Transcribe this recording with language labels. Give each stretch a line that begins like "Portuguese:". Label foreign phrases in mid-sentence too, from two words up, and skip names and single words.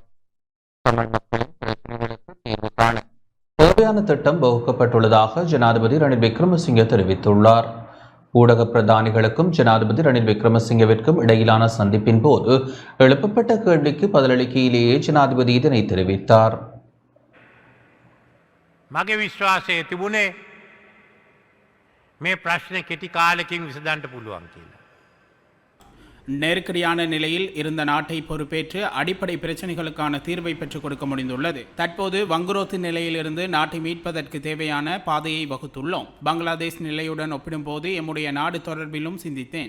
Tamil: தமிழ் மக்களின் பிரச்சனைகளுக்கு தீர்வு காண தேவையான திட்டம் வகுக்கப்பட்டுள்ளதாக ஜனாதிபதி ரணில் விக்ரமசிங்கே தெரிவித்துள்ளார். ஊடக பிரதானிகளுக்கும் ஜனாதிபதி ரணில் விக்ரமசிங்கவிற்கும் இடையிலான சந்திப்பின் போது எழுப்பப்பட்ட கேள்விக்கு பதிலளிக்கையிலேயே ஜனாதிபதி இதனை தெரிவித்தார்.
Sinhala: මගේ විශ්වාසය තිබුණේ මේ ප්‍රශ්න කෙටි කාලෙකින් විසඳන්න පුළුවන් කියලා.
Tamil: நெருக்கடியான நிலையில் இருந்த நாட்டை பொறுப்பேற்று அடிப்படை பிரச்சனைகளுக்கான தீர்வை பெற்றுக் கொடுக்க முடிந்துள்ளது. தற்போது வங்குரோத்து நிலையிலிருந்து நாட்டை மீட்பதற்கு தேவையான பாதையை வகுத்துள்ளோம். பங்களாதேஷ் நிலையுடன் ஒப்பிடும்போது எம்முடைய நாடு தொடர்பிலும் சிந்தித்தேன்.